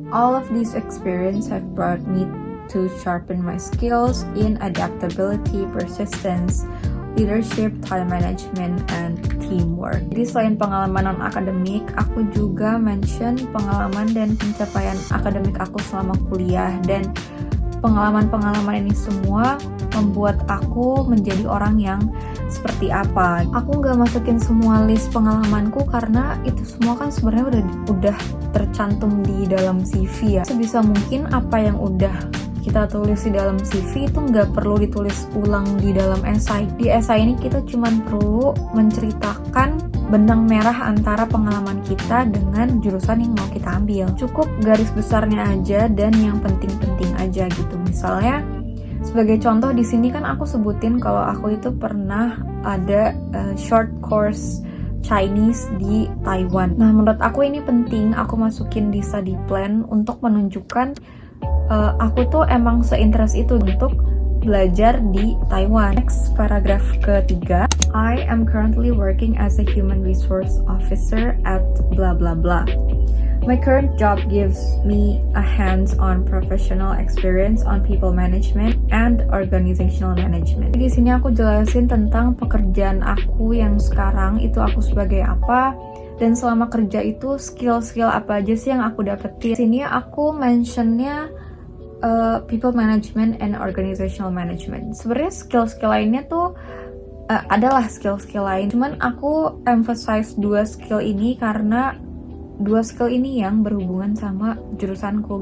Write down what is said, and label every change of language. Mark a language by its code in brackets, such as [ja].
[en] All of these experiences have brought me to sharpen my skills in adaptability, persistence, leadership, time management, and teamwork. [id] Jadi selain pengalaman non-akademik, aku juga mention pengalaman dan pencapaian akademik aku selama kuliah, dan pengalaman-pengalaman ini semua membuat aku menjadi orang yang seperti apa. Aku nggak masukin semua list pengalamanku karena itu semua kan sebenarnya udah tercantum di dalam CV ya. Sebisa mungkin apa yang udah kita tulis di dalam CV itu nggak perlu ditulis ulang di dalam esai. Di esai ini kita cuma perlu menceritakan benang merah antara pengalaman kita dengan jurusan yang mau kita ambil. Cukup garis besarnya aja dan yang penting-penting aja gitu. Misalnya sebagai contoh di sini kan aku sebutin kalau aku itu pernah ada short course Chinese di Taiwan. Nah, menurut aku ini penting aku masukin di study plan untuk menunjukkan aku tuh emang seinterest itu untuk belajar di Taiwan. Next, paragraf ketiga. [en] I am currently working as a human resource officer at blah blah blah. My current job gives me a hands-on professional experience on people management and organizational management. [id] Di sini aku jelasin tentang pekerjaan aku yang sekarang itu aku sebagai apa, dan selama kerja itu skill-skill apa aja sih yang aku dapetin. Di sini aku mentionnya [en] people management and organizational management. [id] Sebenarnya skill-skill lainnya tuh adalah skill-skill lain, cuman aku emphasize 2 skill ini karena 2 skill ini yang berhubungan sama jurusanku.